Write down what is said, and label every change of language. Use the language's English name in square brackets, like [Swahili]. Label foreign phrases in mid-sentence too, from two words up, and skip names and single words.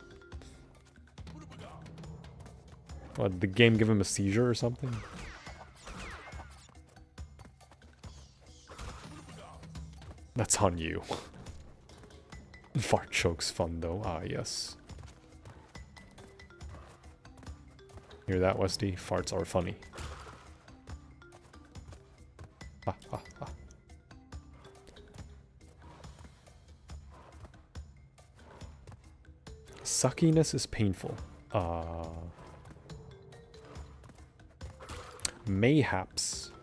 [English] What, the game give him a seizure or something? That's on you. Fart choke's fun though. Ah, yes. Hear that, Westy? Farts are funny. Ha, ha, ha. Suckiness is painful. Mayhaps.